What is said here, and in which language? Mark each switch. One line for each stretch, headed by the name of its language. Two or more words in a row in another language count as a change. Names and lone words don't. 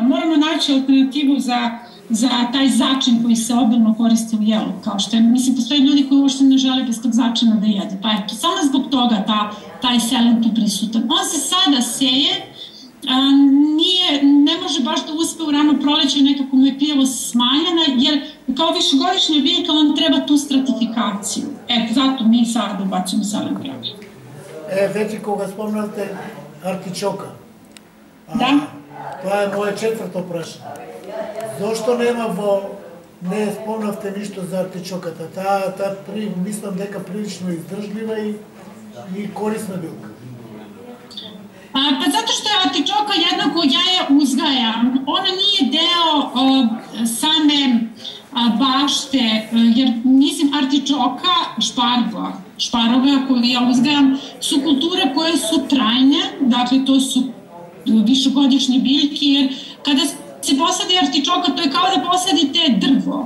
Serbian: Moramo naći alternativu za taj začin koji se obilno koriste u jelu, kao što je, mislim, postoje ljudi koji uopšte ne žele bez tog začina da jedu, pa eto, samo zbog toga taj selen tu prisutan. On se sada seje, ne može baš da uspe u rano proleće, nekako mu je prijavost smanjena, jer kao višegodišnja biljka on treba tu stratifikaciju. Eto, zato mi sada ubacimo selen pravi.
Macedonian: Веќе кога спомнавте артичока, тоа е моје четврто прашање. Зошто не спомнавте ништо за артичоката? Таа мислам дека прилично издржлива и корисна билка.
Serbian: Pa zato što je artičoka jednako, ja je uzgajam, ona nije deo same bašte, jer mislim artičoka, šparoga koju ja uzgajam su kulture koje su trajne, dakle to su višegodišnje biljke, jer kada se posadi artičoka, to je kao da posadite drvo.